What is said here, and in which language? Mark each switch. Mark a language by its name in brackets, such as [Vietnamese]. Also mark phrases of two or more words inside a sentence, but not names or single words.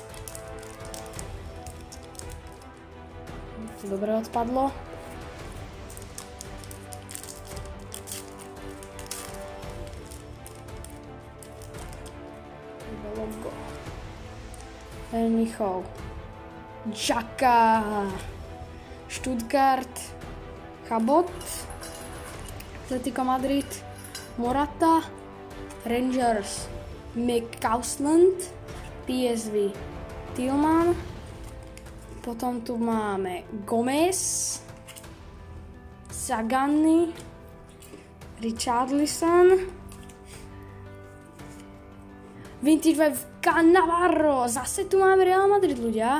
[Slovak] To dobre odpadlo. Logo. Bayern Mníchov, Xhaka, Stuttgart, Chabot, Atletico Madrid, Morata, Rangers, McCausland, PSV, Tillman, potom tu máme Gomez, Zaganni, Richarlison, Vintage Vibe Cannavaro. Zase tu máme Real Madrid, ľudia.